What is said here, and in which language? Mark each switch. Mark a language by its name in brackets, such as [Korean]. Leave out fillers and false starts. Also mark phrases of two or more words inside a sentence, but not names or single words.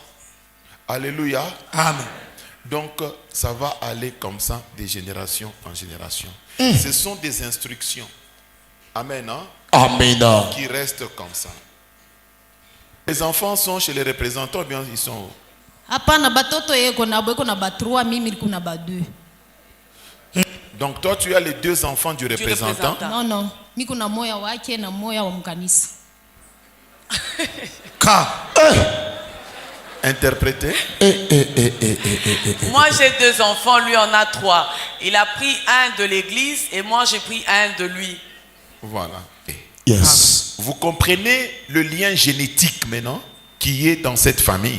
[French] Alléluia. Amen. Donc, ça va aller comme ça, de génération en génération. Ce sont des instructions. Amen. Hein? Amen. Qui restent comme ça. Les enfants sont chez les représentants, bien ils sont où? [Swahili] Hapana batoto yeko na bweko na ba 3 mimi kuna ba 2. [French] Donc, toi, tu as les deux enfants du représentant. Non non, [Swahili] mimi kuna moya wake na moya wa mkanisa. [French] Interprété. Moi, j'ai 2 enfants, lui en a 3. Il a pris un de l'église et moi, j'ai pris un de lui. Voilà. Yes. Vous comprenez le lien génétique maintenant qui est dans cette famille.